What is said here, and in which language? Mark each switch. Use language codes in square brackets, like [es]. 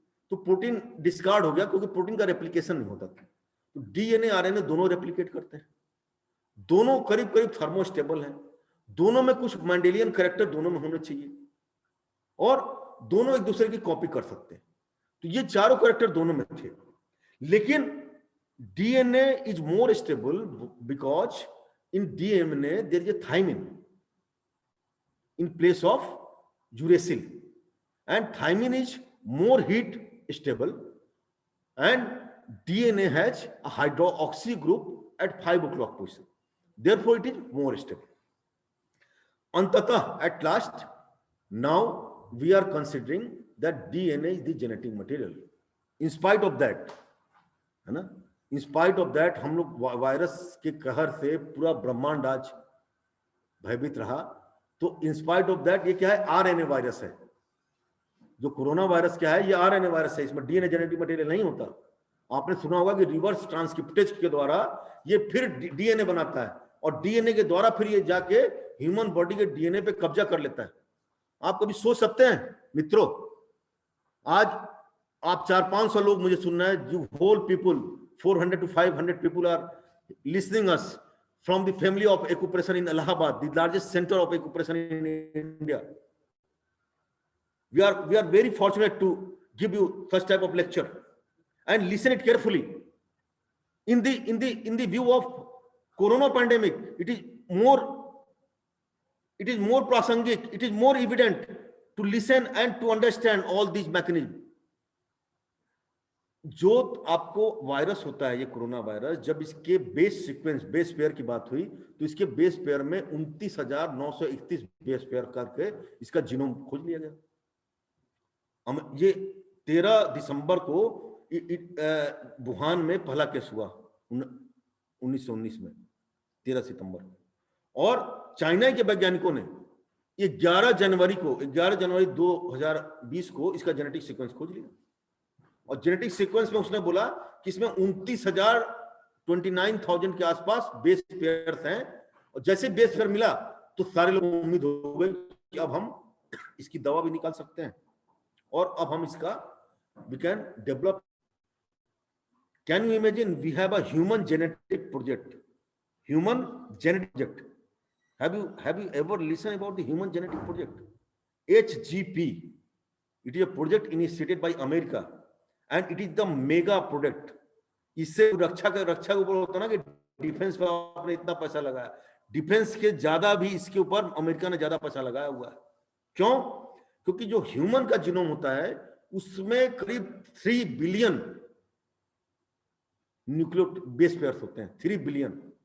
[hi] तो protein discard हो गया क्योंकि प्रोटीन का रेप्लिकेशन नहीं होता था। तो डीएनए आरएनए दोनों रेप्लिकेट करते हैं, दोनों करीब करीब थर्मोस्टेबल हैं, दोनों में कुछ मेंडेलियन कैरेक्टर दोनों में होने चाहिए, और दोनों एक दूसरे की कॉपी कर सकते हैं। तो ये चारों कैरेक्टर दोनों में थे। लेकिन [en] DNA is more stable because in DNA there is a thymine in place of uracil, and thymine is more heat stable, and DNA has a hydroxy group at 5 o'clock position, therefore it is more stable. Antatah, at last, now we are considering that DNA is the genetic material. In spite of that, [hi] है ना, [en] in spite of that [hi] हम लोग virus के कहर से पूरा ब्रह्मांड आज भयभीत रहा। तो [en] in spite of that [hi] ये क्या है, आरएनए वायरस है। जो कोरोना वायरस क्या है, ये आरएनए वायरस है, इसमें डीएनए जेनेटिक मटेरियल नहीं होता। आपने सुना होगा कि रिवर्स ट्रांसक्रिप्टेज के द्वारा ये फिर डीएनए बनाता है, और डीएनए के द्वारा फिर ये जाके ह्यूमन बॉडी के डीएनए पे कब्जा कर लेता है। आप कभी सोच सकते हैं मित्रों, आज आप 400-500 लोग मुझे सुन रहे हैं, [en] जो whole people 400 to 500 people are listening us from the family of acupressure in Allahabad, the largest center of acupressure in India. We are very fortunate to give you such type of lecture, and listen it carefully. In the view of corona pandemic, it is more prasangik, it is more evident to listen and to understand all these mechanisms. [hi] जो आपको virus होता है, ये corona virus, जब इसके base sequence, base pair की बात हुई, तो इसके बेस पेयर में 29,931 बेस पेयर करके इसका जीनोम खोज लिया गया। हम ये 13 दिसंबर को वुहान में पहला केस हुआ 1919 में, 13 सितंबर। और चाइना के वैज्ञानिकों ने ये 11 जनवरी 2020 को इसका जेनेटिक सीक्वेंस खोज लिया। और जेनेटिक सीक्वेंस में उसने बोला कि इसमें 29,000 के आसपास बेस पेयर्स हैं। और जैसे बेस पेयर मिला तो सारे लोगों को उम्मीद हो गई कि अब हम इसकी दवा भी निकाल सकते हैं और अब हम इसका [en] we can develop. Can you imagine? We have a human genetic project. Human genetic project. Have you ever listened about the human genetic project? HGP. It is a project initiated by America, and it is the mega project. [hi] इससे रक्षा के ऊपर होता ना कि defence पे आपने इतना पैसा लगाया, डिफेंस के ज्यादा भी इसके ऊपर अमेरिका ने ज्यादा पैसा लगाया हुआ है। क्यों? क्योंकि जो ह्यूमन का जीनोम होता है उसमें करीब 3 बिलियन न्यूक्लियो बेस पेयर्स होते हैं। 3 बिलियन।